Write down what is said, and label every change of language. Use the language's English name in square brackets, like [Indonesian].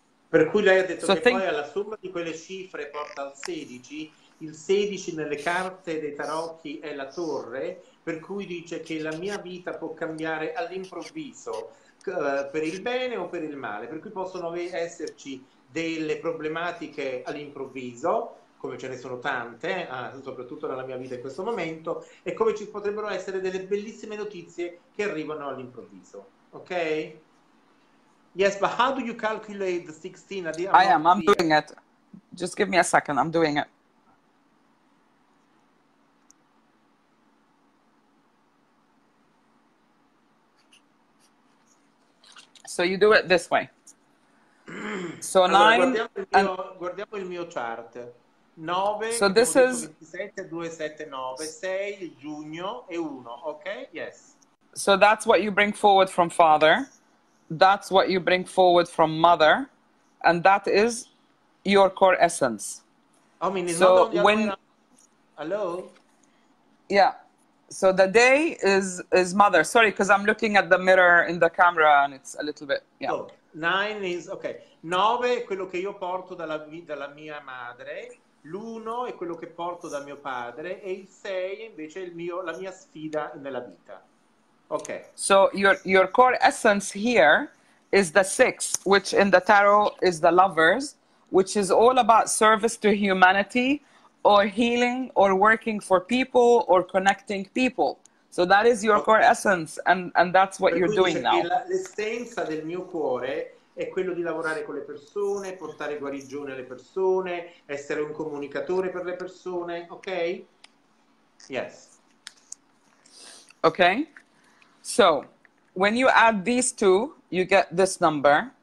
[Italian] Per cui lei ha detto che poi alla somma di quelle cifre porta al 16, il 16 nelle carte dei tarocchi è la torre, per cui dice che la mia vita può cambiare all'improvviso, per il bene o per il male, per cui possono esserci delle problematiche all'improvviso, come ce ne sono tante, soprattutto nella mia vita in questo momento, e come ci potrebbero essere delle bellissime notizie che arrivano all'improvviso. Ok? [English] Yes, but how do you calculate the 16? I'm doing it. Just give me a second, I'm doing it. So you do it this way. So [Italian] allora, 9 guardiamo il mio chart. 9, [English] so this is [Italian] 27, 2, 7, 9, 6, giugno e 1, ok? Yes. [English] So that's what you bring forward from father. That's what you bring forward from mother. And that is your core essence. I mean, it's so not when... Hello? Yeah. So the day is mother. Sorry, because I'm looking at the mirror in the camera and it's a little bit... Yeah. So, 9 is... Ok. [Italian] 9 è quello che io porto dalla mia madre. L'1 è quello che porto da mio padre. E il 6 invece è la mia sfida nella vita. [English] Okay. So your core essence here is the 6, which in the tarot is the lovers, which is all about service to humanity, or healing, or working for people, or connecting people. So that is your core essence, and that's what you're doing now. [Italian] L'essenza del mio cuore è quello di lavorare con le persone, portare guarigione alle persone, essere un comunicatore per le persone, ok? [English] Yes. Okay. So, when you add these two, you get this number.